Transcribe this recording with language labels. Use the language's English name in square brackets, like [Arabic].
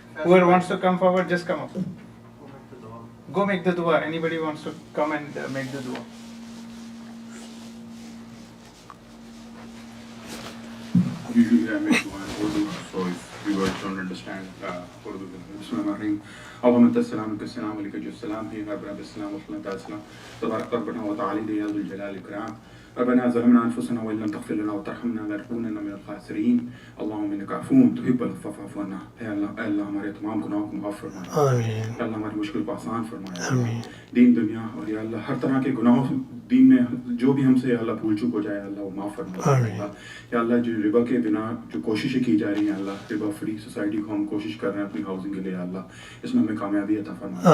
[English] Whoever wants to come forward, just come up. Go make the dua. Anybody wants to come and make the dua. Usually I make dua in Urdu, so if viewers don't understand Urdu, Bismillahirrahmanirrahim. [Arabic] اللهم انت السلام منك السلام عليك جو السلام هي رب السلام والصلاه والسلام تبارك ربنا وتعالى يا ذو الجلال والاكرام. ربنا ظلمنا انفسنا وان لم تغفر لنا وترحمنا لنكونن من الخاسرين. اللهم انك عفو تحب العفو فاعف عنا. [Urdu] اے اللہ ہمارے تمام گناہوں کو معاف فرما. آمین. اے اللہ ہماری مشکل کو آسان فرما. آمین. دین دنیا اور یا اللہ ہر طرح کے گناہوں دین میں جو بھی ہم سے اللہ بھول چک ہو جائے اللہ وہ معاف فرما. یا اللہ جو ربا کے بنا جو کوششیں کی جا رہی ہیں اللہ ربا فری سوسائٹی کو ہم کوشش کر رہے ہیں اپنی ہاؤسنگ کے لیے اللہ اس میں ہمیں کامیابی عطا فرما.